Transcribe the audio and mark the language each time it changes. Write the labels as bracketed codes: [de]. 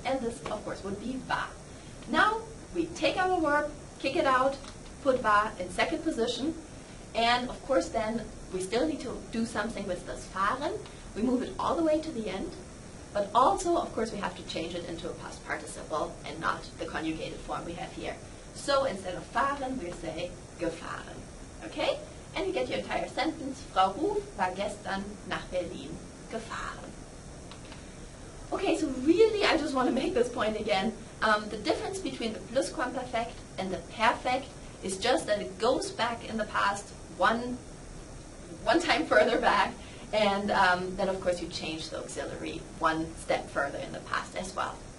[en] And this, of course, would be war. Now, we take our verb, kick it out, put war in second position, and of course then we still need to do something with this fahren. We move it all the way to the end, but also, of course, we have to change it into a past participle and not the conjugated form we have here. So instead of fahren, we say gefahren. Okay? And you get your entire sentence. [de] Frau Ruf war gestern nach Berlin gefahren. [en] Okay, so really I just want to make this point again. The difference between the plusquamperfect and the perfect is just that it goes back in the past one time further back, and then of course you change the auxiliary one step further in the past as well.